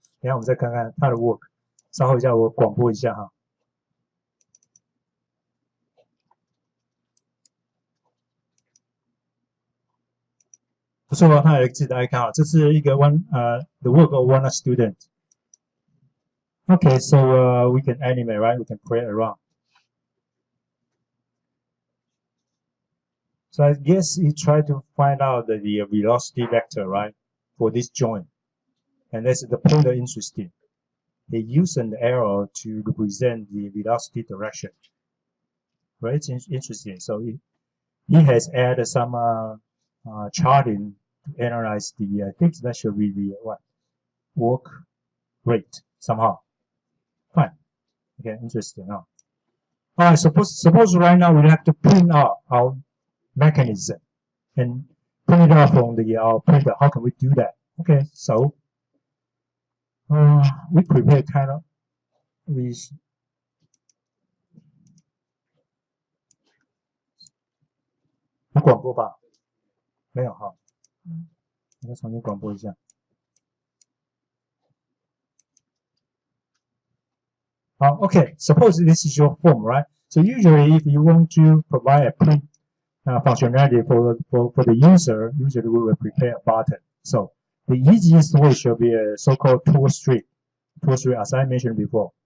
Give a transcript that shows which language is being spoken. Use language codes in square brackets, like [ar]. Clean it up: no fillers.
[zh] 等一下我们再看看他的 work。稍后一下我广播一下哈。不错啊，他有自己的 icon 啊，这是一个 the work of one student. [en] Okay, so we can animate, right? We can play around. So I guess he tried to find out the velocity vector, right, for this joint. And that's the point of interest. He used an arrow to represent the velocity direction. Right, it's interesting. So he has added some charting to analyze the, I think that should be the work rate somehow. Fine. Okay, interesting. Suppose right now we have to print out our mechanism and print it out from our printer. How can we do that? Okay, so we prepare kind of with 有广播吧？ [zh] 没有哈，我再重新广播一下。 [en] Okay, suppose this is your form, right? So usually if you want to provide a print functionality for the user, usually we will prepare a button. So the easiest way should be a so-called tool strip as I mentioned before.